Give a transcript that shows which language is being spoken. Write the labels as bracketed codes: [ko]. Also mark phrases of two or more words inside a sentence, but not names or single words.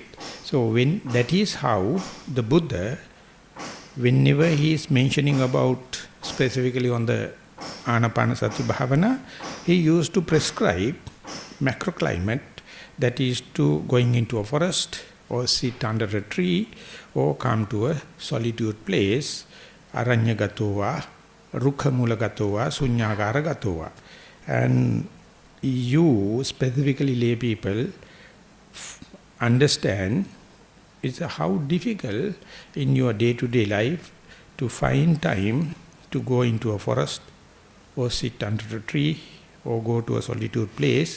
[en] So when that is how the Buddha, whenever he is mentioning about specifically on the [pi] Anapanasati Bhavana, [en] he used to prescribe macroclimate, that is to going into a forest or sit under a tree or come to a solitude place, [pi] aranyagatowa, rukhamulagatowa, sunyagara. [en] And you, specifically lay people, understand it's how difficult in your day-to-day life to find time to go into a forest or sit under a tree or go to a solitude place.